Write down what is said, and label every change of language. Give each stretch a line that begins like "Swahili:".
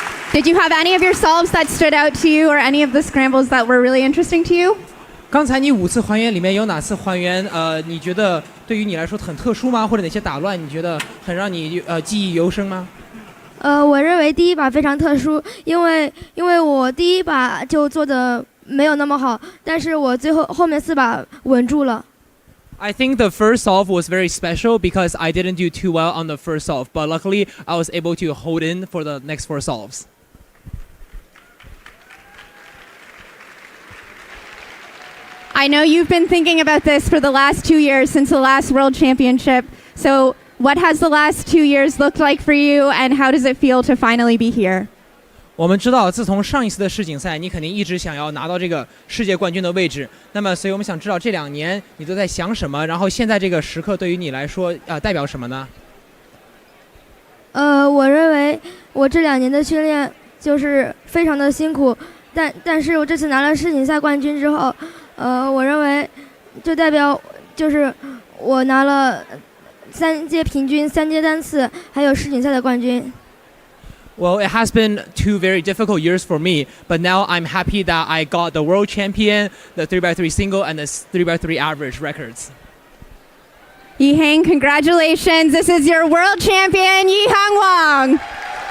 English: Did you have any of your solves that stood out to you or any of the scrambles that were really interesting to you?
Chinese: 刚才你5次还原里面有哪次还原你觉得对于你来说很特殊吗？或者哪些打乱你觉得很让你记忆犹深吗？我认为第一把非常特殊，因为我第一把就做的没有那么好，但是我后面4把稳住了。
English: I think the first solve was very special because I didn't do too well on the first solve, but luckily I was able to hold in for the next 4 solves. I know you've been thinking about this for the last 2 years since the last World Championship. So what has the last 2 years looked like for you and how does it feel to finally be here?
Chinese: 我们知道，自从上一次的世锦赛，你肯定一直想要拿到这个世界冠军的位置。那么，所以我们想知道这2年你都在想什么？然后现在这个时刻对于你来说，代表什么呢？我认为我这2年的训练就是非常的辛苦，但是我这次拿了世锦赛冠军之后，我认为就代表就是我拿了3届平均、3届单次，还有世锦赛的冠军。
English: Well, it has been 2 very difficult years for me, but now I'm happy that I got the world champion, the 3x3 single, and the 3x3 average records. Yiheng, congratulations. This is your world champion, Yiheng Wang.